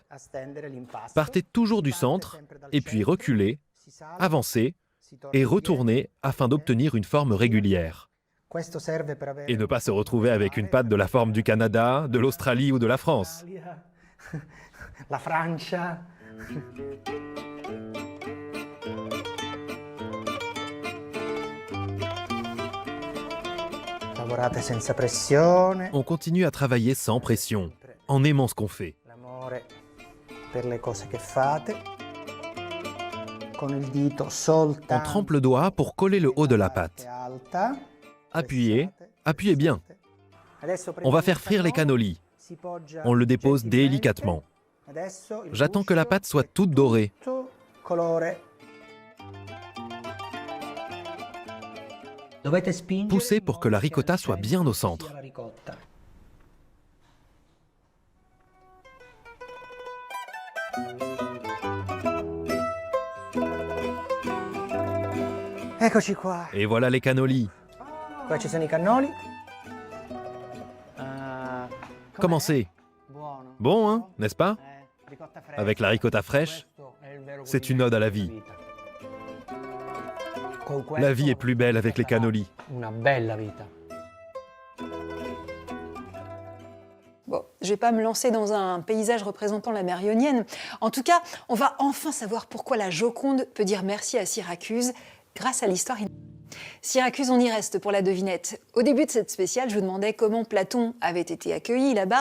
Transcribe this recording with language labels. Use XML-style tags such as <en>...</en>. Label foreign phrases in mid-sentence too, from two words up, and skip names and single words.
<fr>Partez toujours du centre, et puis reculez, avancez et retournez afin d'obtenir une forme régulière. Et ne pas se retrouver avec une pâte de la forme du Canada, de l'Australie ou de la France.</fr> <it>La Francia. Lavorate senza pressione.</it> <fr>On continue à travailler sans pression, en aimant ce qu'on fait.</fr> <it>L'amore per le cose che fate. Con il dito soltanto.</it> <fr>On trempe le doigt pour coller le haut de la pâte. Appuyez, appuyez bien. On va faire frire les cannolis. On le dépose délicatement. J'attends que la pâte soit toute dorée. Poussez pour que la ricotta soit bien au centre.</fr> <it>Eccoci qua.</it> <fr>Et voilà les cannolis.</fr> <it>Qua ci sono i cannoli.</it> <fr>Commencez. Bon, hein, n'est-ce pas? Avec la ricotta fraîche, c'est une ode à la vie. La vie est plus belle avec les cannolis.</fr> <it>Una bella vita.</it> <fr>Bon, je vais pas me lancer dans un paysage représentant la mer Ionienne. En tout cas, on va enfin savoir pourquoi la Joconde peut dire merci à Syracuse grâce à l'histoire. Syracuse, on y reste pour la devinette. Au début de cette spéciale, je vous demandais comment Platon avait été accueilli là-bas.</fr>